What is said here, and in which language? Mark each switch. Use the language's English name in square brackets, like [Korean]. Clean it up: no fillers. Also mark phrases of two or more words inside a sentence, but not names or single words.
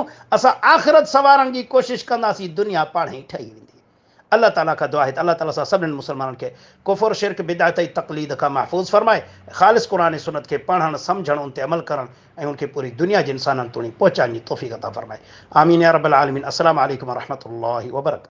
[Sindhi] असां आख़िरत सवारण जी कोशिशि कंदासीं, दुनिया पाण ई ठही वेंदी। अल्लाह ताला खां दुआ आहे त अल्लाह ताला सां सभिनीनि मुस्लमाननि खे कुफ़र, शिरक, बिदअत ऐं तक़लीद खां महफ़ूज़ फरमाए, ख़ालिस क़ुर सुन्नत खे पढ़णु, सम्झणु, उन ते अमल करणु ऐं उनखे पूरी दुनिया जे इंसाननि ताईं पहुचाइण जी तौफ़ीक़ अता फरमाए। [Arabic] آمين يا رب العالمين. السلام عليكم ورحمة الله وبركاته.